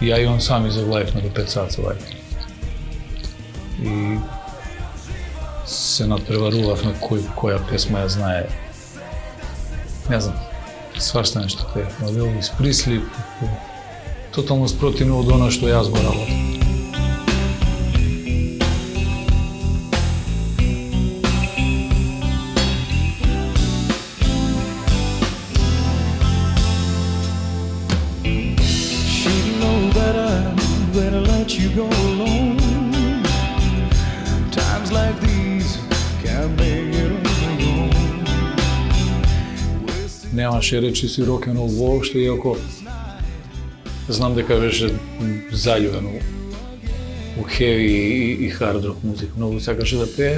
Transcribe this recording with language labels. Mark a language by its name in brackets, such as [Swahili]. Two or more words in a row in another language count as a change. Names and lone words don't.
[Macedonian] Ја и он сами заглавивме до 5 сат вајка. И се надпреварувавме која песма ја знае. Не знам, свашта нешто те. Елвис Присли, тотално спротивно од она што јас го работам. [English] You go alone. Times like these can't make it on your own. [Macedonian] Немаше речиси рок-н-рол воопшто, иако знам дека беше заљубен у хеви и хард рок музика. Многу сакаше да пее.